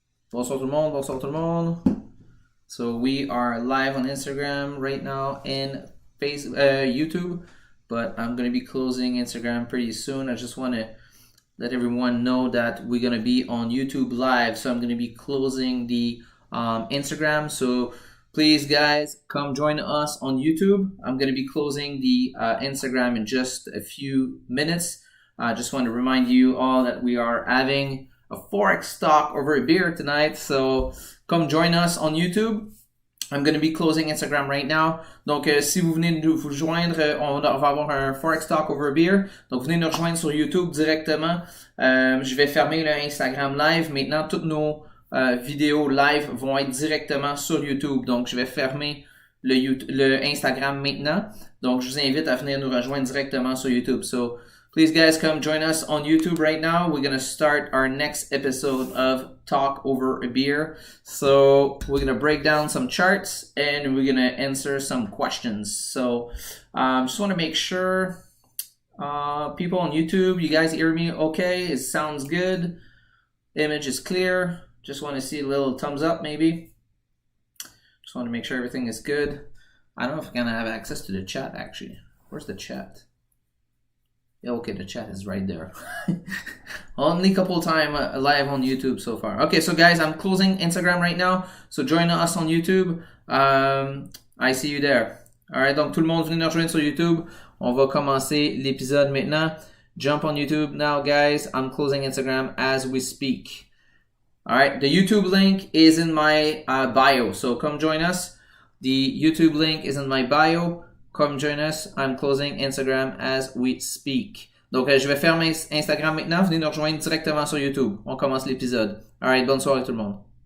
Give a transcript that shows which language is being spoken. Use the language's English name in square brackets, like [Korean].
[French] Bonsoir tout le monde, bonsoir tout le monde. [English] So we are live on Instagram right now and YouTube, but I'm going to be closing Instagram pretty soon. I just want to let everyone know that we're going to be on YouTube live, so I'm going to be closing the Instagram. So please, guys, come join us on YouTube. I'm going to be closing the Instagram in just a few minutes. I just want to remind you all that we are having a Forex talk over a beer tonight. So come join us on YouTube. I'm going to be closing Instagram right now. [French] Donc, si vous venez de vous joindre, on va avoir un Forex talk over a beer. Donc, venez nous rejoindre sur YouTube directement. Je vais fermer le Instagram live. Maintenant, toutes nos vidéos live vont être directement sur YouTube. Donc, je vais fermer le Instagram maintenant. Donc, je vous invite à venir nous rejoindre directement sur YouTube. [English] So, please, guys, come join us on YouTube right now. We're going to start our next episode of Talk Over a Beer. So we're going to break down some charts and we're going to answer some questions. So just want to make sure people on YouTube, you guys hear me okay? It sounds good. Image is clear. Just want to see a little thumbs up maybe. Just want to make sure everything is good. I don't know if I'm going to have access to the chat actually. Where's the chat? Yeah, okay, the chat is right there. Only couple time live on YouTube so far. Okay, so guys, I'm closing Instagram right now. So join us on YouTube. I see you there. [French] Alright, donc tout le monde venez nous rejoindre sur YouTube. On va commencer l'épisode maintenant. [English] Jump on YouTube now, guys. I'm closing Instagram as we speak. Alright, the YouTube link is in my bio. So come join us. The YouTube link is in my bio. Come join us. I'm closing Instagram as we speak. [French] Donc, je vais fermer Instagram maintenant. Venez nous rejoindre directement sur YouTube. On commence l'épisode. Alright, bonne soirée tout le monde.